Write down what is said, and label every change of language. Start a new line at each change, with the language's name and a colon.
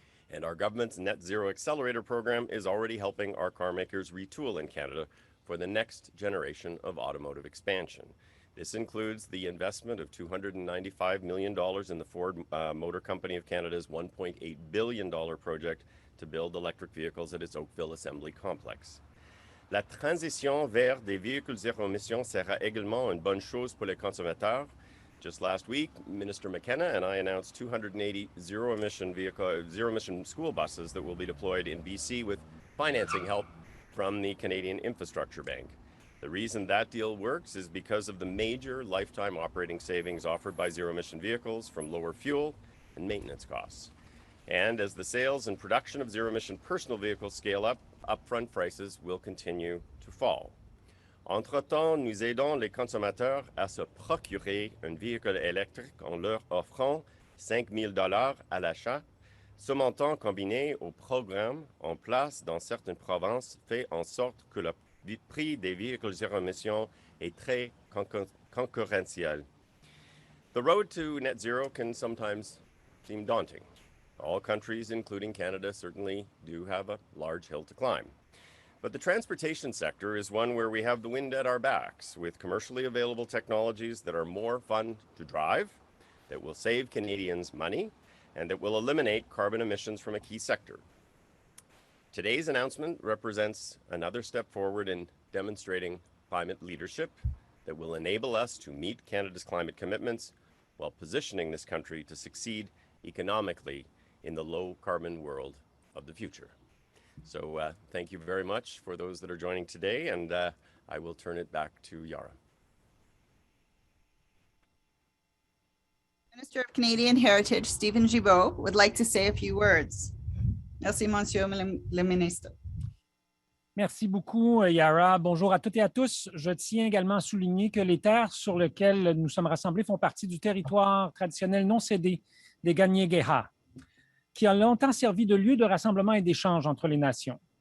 English: And our government's Net Zero Accelerator program is already helping our car makers retool in Canada for the next generation of automotive expansion. This includes the investment of $295 million in the Ford Motor Company of Canada's $1.8 billion project to build electric vehicles at its Oakville Assembly Complex.
French: La transition vers des véhicules zéro émission sera également une bonne chose pour les consommateurs.
English: Just last week, Minister McKenna and I announced 280 zero-emission school buses that will be deployed in BC with financing help from the Canadian Infrastructure Bank. The reason that deal works is because of the major lifetime operating savings offered by zero-emission vehicles from lower fuel and maintenance costs. And as the sales and production of zero-emission personal vehicles scale up, upfront prices will continue to fall.
French: Entre-temps, nous aidons les consommateurs à se procurer un véhicule électrique en leur offrant $5 000 à l'achat. Ce montant combiné au programme en place dans certaines provinces fait en sorte que le prix des véhicules zéro émission est très concurrentiel.
English: The road to net zero can sometimes seem daunting. All countries, including Canada, certainly do have a large hill to climb. But the transportation sector is one where we have the wind at our backs, with commercially available technologies that are more fun to drive, that will save Canadians money, and that will eliminate carbon emissions from a key sector. Today's announcement represents another step forward in demonstrating climate leadership that will enable us to meet Canada's climate commitments while positioning this country to succeed economically in the low-carbon world of the future. So thank you very much for those that are joining today, and I will turn it back to Yara. Minister of Canadian Heritage, Steven Guilbeault, would like to say a few words.
French: Merci, Monsieur le Ministre. Merci beaucoup, Yara. Bonjour à toutes et à tous. Je tiens également à souligner que les terres sur lesquelles nous sommes rassemblés font partie du territoire traditionnel non cédé des Kanien'kehá:ka, qui a longtemps servi de lieu de rassemblement et d'échange entre les nations.